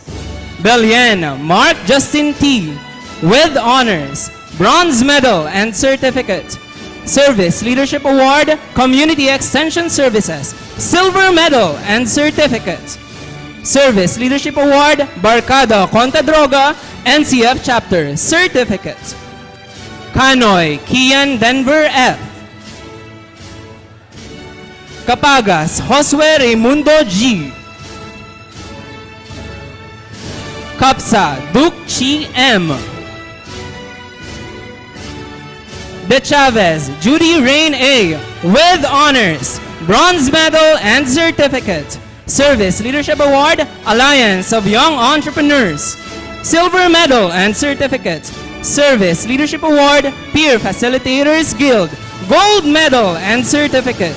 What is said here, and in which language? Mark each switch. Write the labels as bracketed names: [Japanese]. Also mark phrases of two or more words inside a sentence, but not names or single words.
[English] Belien Mark Justin T. with Honors, Bronze Medal and Certificate. Service Leadership Award, Community Extension Services, Silver Medal and Certificate. Service Leadership Award, Barkada Contra Droga, NCF Chapter, Certificate. Kanoy Kian Denver F. Capagas Josue Raimundo G. Kapsa Duke Chi M. De Chavez Judy Rain A. with Honors, Bronze Medal and Certificate. Service Leadership Award, Alliance of Young Entrepreneurs, Silver Medal and Certificate. Service Leadership Award, Peer Facilitators Guild, Gold Medal and Certificate.